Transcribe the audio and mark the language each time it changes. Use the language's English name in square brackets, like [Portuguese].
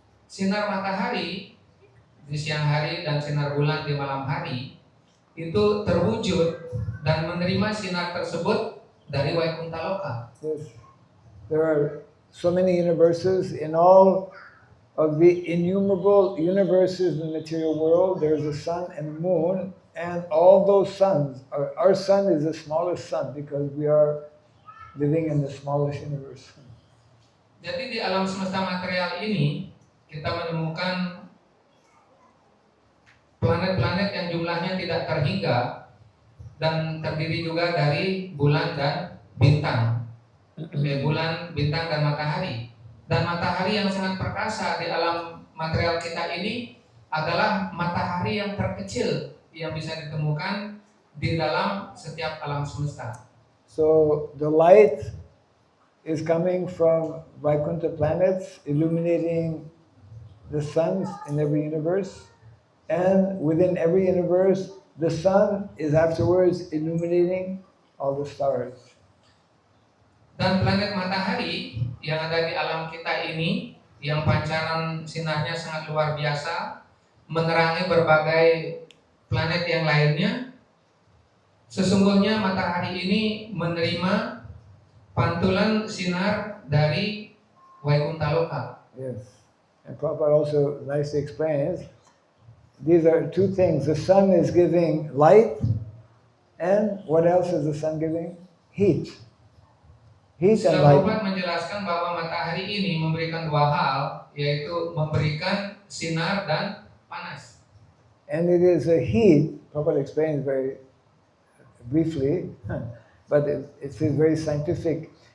[Indonesian] Sinar matahari di siang hari dan sinar bulan di malam hari itu terwujud dan menerima sinar tersebut dari Vaikuntha Loka. [English] Yes. There are so many universes in all of the innumerable universes in the material world. There's a sun and a moon, and all those suns, our sun is the smallest sun because we are living in the smallest universe. [Indonesian] Jadi di alam semesta material ini kita menemukan planet-planet yang jumlahnya tidak terhingga dan terdiri juga dari bulan dan bintang. Bulan, bintang, dan matahari. Dan matahari yang sangat perkasa di alam material kita ini adalah matahari yang terkecil yang bisa ditemukan di dalam setiap alam semesta. [English] So the light is coming from Vaikuntha planets, illuminating the suns in every universe. And within every universe, the sun is afterwards illuminating all the stars. [Indonesian] Dan planet matahari yang ada di alam kita ini, yang pancaran sinarnya sangat luar biasa, menerangi berbagai planet yang lainnya. Sesungguhnya matahari ini menerima pantulan sinar dari Vaikuntha Loka. [English] Yes. And Prabhupada also nicely explains, these are two things. The sun is giving light, and what else is the sun giving? Heat. Heat and light. [Indonesian] Prabhupada menjelaskan bahwa matahari ini memberikan dua hal, yaitu memberikan sinar dan panas. [English] And it is a heat, Prabhupada explains very briefly, but it's very scientific.